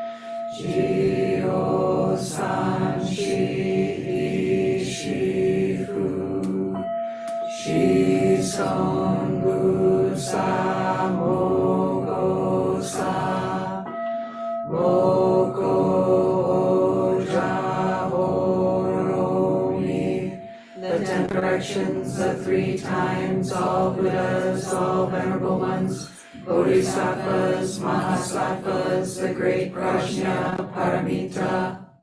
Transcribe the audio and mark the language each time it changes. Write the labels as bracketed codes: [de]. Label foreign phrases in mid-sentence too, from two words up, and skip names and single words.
[ja] 十方三世一切仏、諸尊菩薩摩訶薩、摩訶般若波羅蜜. [en] The 10 directions, the 3 times, all Buddhas, all venerable ones, Bodhisattvas, Mahasattvas, the great Prajna, Paramita.